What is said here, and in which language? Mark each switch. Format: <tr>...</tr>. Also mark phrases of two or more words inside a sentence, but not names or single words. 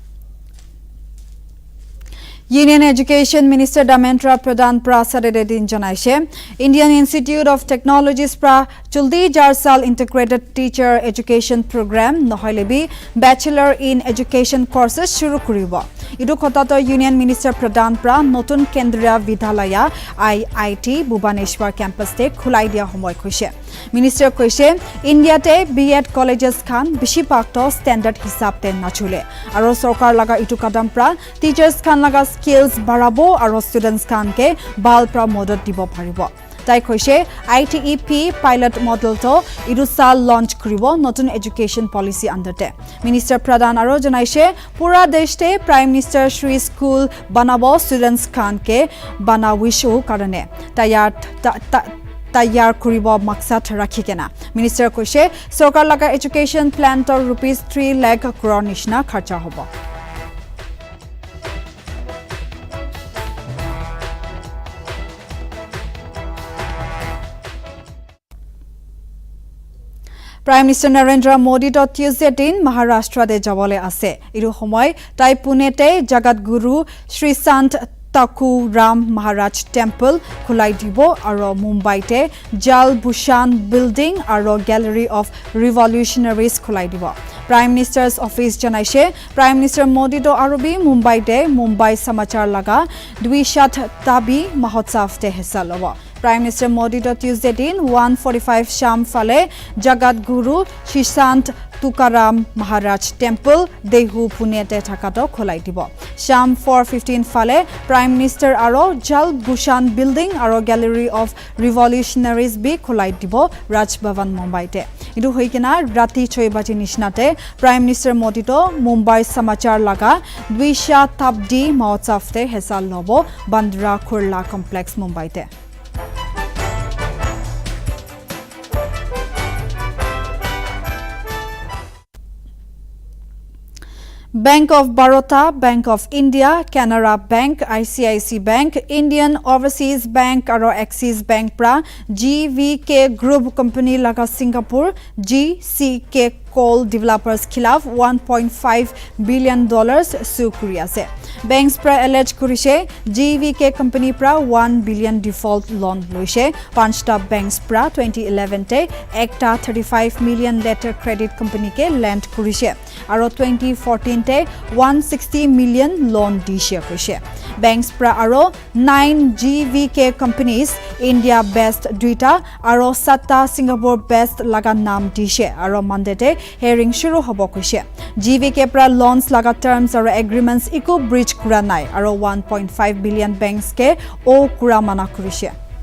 <nag>Union Education Minister Damentra Pradhan pra Saturday janaise Indian Institute of Technologies pra Chuldi Jarsal Integrated Teacher Education Program nohoilebi Bachelor in Education courses shuru kuribo. Idu khotato Union Minister Pradhan pra notun kendriya vidhalaya IIT Bhubaneswar campus te khulai dia homoy khoise. Minister koise India te B.Ed colleges khan bishi pakto standard hisab te nachule aro sarkar laga itu kadam pra teachers khan laga skills barabo aro students khan ke bal pra modot dibo paribo. Tai koise ITEP</nag> <en>pilot model</en> <nag>to irusal launch kribo notun</nag> <en>education policy</en> <nag>under te. Minister Pradhan aro janaise pura deshte Prime Minister Shri School banabo students khan ke banawishu karane tayar kuribo maksat rakhikena. Minister koise sarkar laga</nag> <en>education plan</en> <nag>to rupees 3 lakh crore nishna kharcha hobo. Prime Minister Narendra Modi to Tuesday din Maharashtra de jabole ase. Iru homoy tai Pune te Jagat Guru Sri Sant Taku Ram Maharaj Temple khulai dibo aro Mumbai te Jal Bhushan Building aro Gallery of Revolutionaries khulai dibo. Prime Minister's office janaise Prime Minister Modi to arobi Mumbai te Mumbai Samachar laga Dwishat Tabi Mahotsav te hissa lobo. Prime Minister Modi to Tuesday din 1:45 sham fale Jagat Guru Shishant Tukaram Maharaj Temple Dehu Pune te thakato kholai dibo. Sham 4:15 fale Prime Minister aro Jal Bhushan Building aro Gallery of Revolutionaries bi kholai dibo Raj Bhavan Mumbai te. Idu hoikena rati 6 baji nishnate Prime Minister Modi to Mumbai Samachar laga Dwisha Tabdi Mahotsav te hesal lobo Bandra Kurla Complex Mumbai te. Bank of Baroda, Bank of India, Canara Bank, ICIC Bank, Indian Overseas Bank aro Axis Bank pra GVK Group Company laga Singapore GCK Coal Developers khilaf $1.5 billion sue kuri ase. Banks pra allege kurise GVK company pra 1 billion</nag> <en>default loan</en> <nag>loise. Panchta banks pra 2011 te ekta 35 million</nag> <en>letter credit</en> <nag>company ke lend kurise aro 2014 te 160 million loan dishe kurise. Banks pra aro 9 GVK companies India based duita aro 7 Singapore based laga naam dishe aro</nag> <en>mandate hearing</en> <nag>shuru hobo kuise. GVK pra loans laga terms aro agreements eco breach kura nai aro 1.5 billion banks ke o kura mana kurise.</nag>